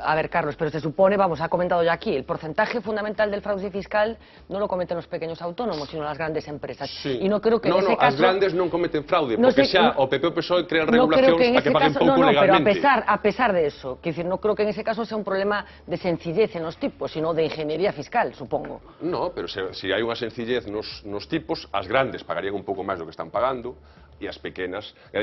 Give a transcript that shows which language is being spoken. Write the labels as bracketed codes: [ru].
[es] Pero, a ver, Carlos, pero se supone, vamos, ha comentado ya aquí, el porcentaje fundamental del fraude fiscal no lo cometen los pequeños autónomos, sino las grandes empresas. Sí. Y no creo que en ese caso... [gl] as grandes non cometen fraude, porque xa o PP o PSOE crean regulacións para que paguen pouco legalmente. [es] Pero a pesar de eso, que decir, no creo que en ese caso sea un problema de sencillez en los tipos, sino de ingeniería fiscal, supongo. [gl] No, pero se hai unha sencillez nos tipos, as grandes pagarían un pouco máis do que están pagando, e as pequenas.